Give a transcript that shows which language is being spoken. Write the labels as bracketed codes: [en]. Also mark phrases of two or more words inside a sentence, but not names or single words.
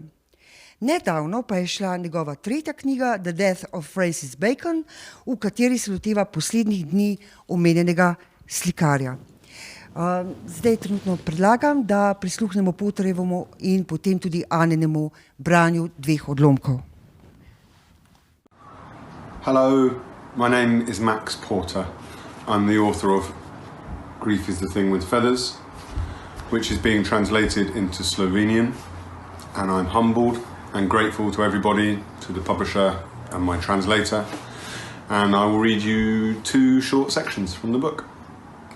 [sl] Nedavno pa je šla njegova 3. knjiga The Death of Francis Bacon, v kateri se loteva poslednjih dni omenjenega slikarja. Zdaj trenutno predlagam, da prisluhnemo Porterjevemu in potem tudi Anjenemu branju 2 odlomkov. [en] Hello, my name is Max Porter. I'm the author of Grief is the Thing with Feathers, which is being translated into Slovenian, and I'm humbled and grateful to everybody, to the publisher and my translator, and I will read you 2 short sections from the book.